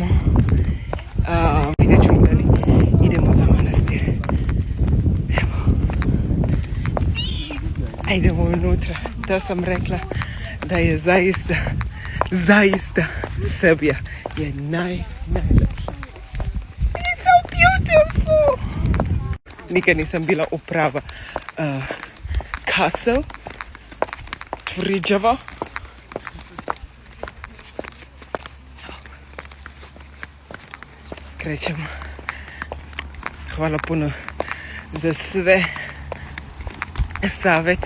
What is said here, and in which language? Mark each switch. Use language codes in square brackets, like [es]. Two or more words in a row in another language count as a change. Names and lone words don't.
[sr] Vidjet ćemo da li idemo za manastir. Evo. A idemo unutra. Da sam rekla da je zaista Srbija je najlepša. [en] It's so beautiful! [sr] Nikad nisam bila u prava castle, tvrđava. Krećemo. Hvala puno za sve savete.